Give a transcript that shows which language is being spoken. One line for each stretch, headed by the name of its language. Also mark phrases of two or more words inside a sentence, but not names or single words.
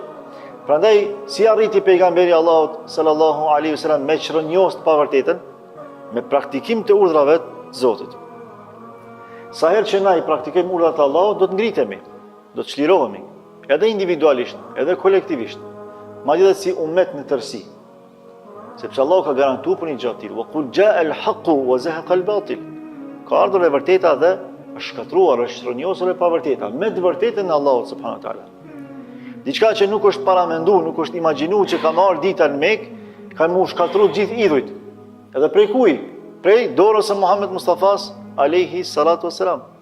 Albanian: Prandaj si arriti pejgamberi Allahut
Arabic: صلى الله عليه وسلم
Albanian: me çrënjos të pavërtetën, me praktikim të urdhrave të Zotit. Sa herë që na i praktikojmë urdhat e Allahut, do të ngritemi, do të çlirohemi, edhe individualisht, edhe kolektivisht, madje edhe si ummet në tërësi. Sepse Allahu ka garantuar për një gjë të tillë:
Arabic: "وقل جاء الحق وزهق الباطل."
Albanian: Ka ardhur e vërteta dhe është shkatruar, është çrënjosur e pavërteta, me të vërtetën e Allahut
Arabic: سبحانه وتعالى.
Albanian: Diçka që nuk është paramenduar, nuk është imagjinuar që ka marrë dita në Mekë, kanë mu shkatruar gjithë idhujt. Edhe prej kuj? Prej dorës së Muhammed Mustafas
Arabic: عليه الصلاة والسلام.